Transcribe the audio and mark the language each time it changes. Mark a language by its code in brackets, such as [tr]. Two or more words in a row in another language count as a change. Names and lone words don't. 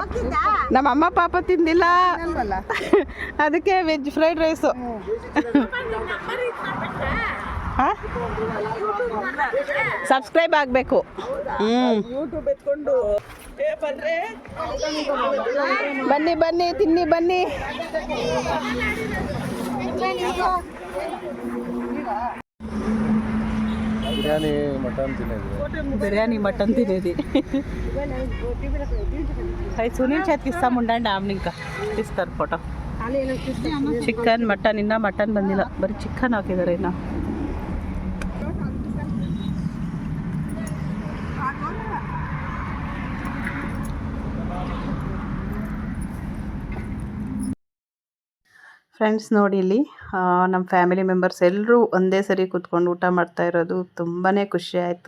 [kn] ನಮ್ಮ ಅಮ್ಮ ಪಾಪ ತಿಂದಿಲ್ಲ, ಅದಕ್ಕೆ [en] veg fried rice. [kn] ಹಾಂ ಸಬ್ಸ್ಕ್ರೈಬ್ ಆಗಬೇಕು. ಯೂಟ್ಯೂಬ್ ಎತ್ಕೊಂಡು ಬನ್ನಿ ಬನ್ನಿ ತಿನ್ನಿ ಬನ್ನಿ. [te] బిర్యానీ మటన్ తినేది. అవి సునీల్ చేతికి ఇస్తాముండండి. ఆమెను ఇంకా తీస్తారు ఫోటో. [kn] ಚಿಕನ್ ಮಟನ್, ಇನ್ನ ಮಟನ್ ಬಂದಿಲ್ಲ, ಬರೀ ಚಿಕನ್ ಹಾಕಿದ್ದಾರೆ ಇನ್ನ. ಫ್ರೆಂಡ್ಸ್ ನೋಡಿ ಇಲ್ಲಿ ನಮ್ಮ [en] family members [kn] ಎಲ್ಲರೂ ಒಂದೇ ಸರಿ ಕೂತ್ಕೊಂಡು ಊಟ ಮಾಡ್ತಾ ಇರೋದು ತುಂಬಾ ಖುಷಿ ಆಯಿತು.